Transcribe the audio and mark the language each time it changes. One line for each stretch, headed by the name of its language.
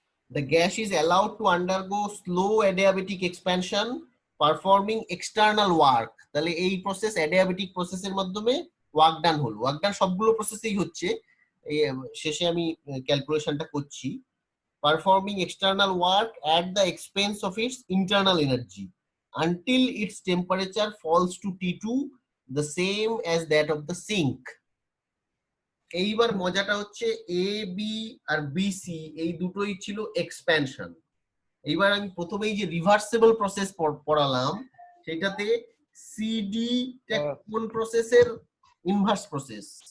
English: The gas is allowed to undergo slow adiabatic expansion performing external work.
Bangla: তাহলে এই process adiabatic প্রসেসের মাধ্যমে work done হলো। Work done সবগুলো প্রসেসেই হচ্ছে, এই শেষে আমি ক্যালকুলেশনটা করছি।
English: Performing external work at the expense of its internal energy until its temperature falls to T2, the same as that of the sink.
Bangla: এইবার মজাটা হচ্ছে এ বি আর বিসি এই দুটোই ছিল এক্সপ্যানশন। এইবার আমি প্রথমেই যে রিভার্সিবল প্রসেস পড়ালাম সেটাতে সিডি কোন প্রসেসের ইনভার্স প্রসেস?